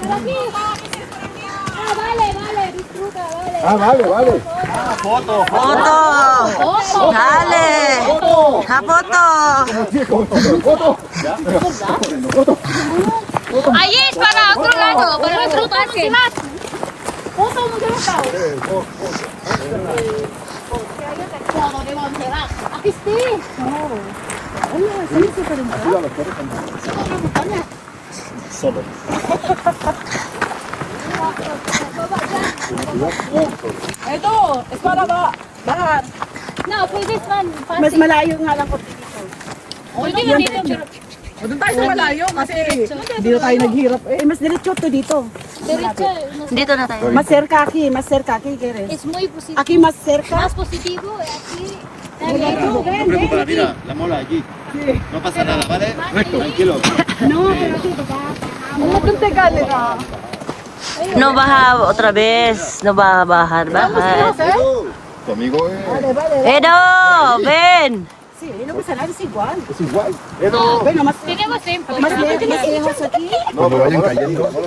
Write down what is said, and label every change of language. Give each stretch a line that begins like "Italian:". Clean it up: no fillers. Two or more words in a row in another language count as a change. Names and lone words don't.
Spanish: Vale, disfruta, vale. Ah, vale. Foto. foto. Dale. Ha, foto. Ahí es para otro lado, para otro lado.
Filipino: Foto mo dito daw.
Spanish: Foto de dónde va. Aquí está.
Filipino: Hola, ¿sí pa rin ba? Sa montaña.
Spanish: Solo.
Filipino: Ito,
Spanish: es para
Filipino: bahan.
Spanish: No,
Filipino: pwede man. Mas malayo nga lang ko dito. Pwede nga dito. O doon tayo sa malayo kasi hindi na tayo naghirap. Eh, mas diretso to dito.
Spanish: Derecho.
Filipino: Dito na tayo.
Spanish: Mas cerca aquí, Kere. Es muy positivo. Aquí más cerca. Más positivo. Aquí. No preocupa, mira, la mola allí. No pasa nada, ¿vale? Tranquilo. No, pero aquí papá.
Filipino: Doon tayo galing ah.
Spanish: No baja otra vez. No va a bajar. Tu amigo es... Edo, ven. Sí, no pasa nada, es igual. Es igual. Bueno, más Tenemos tiempo. más lejos aquí. No, pero vayan cayendo.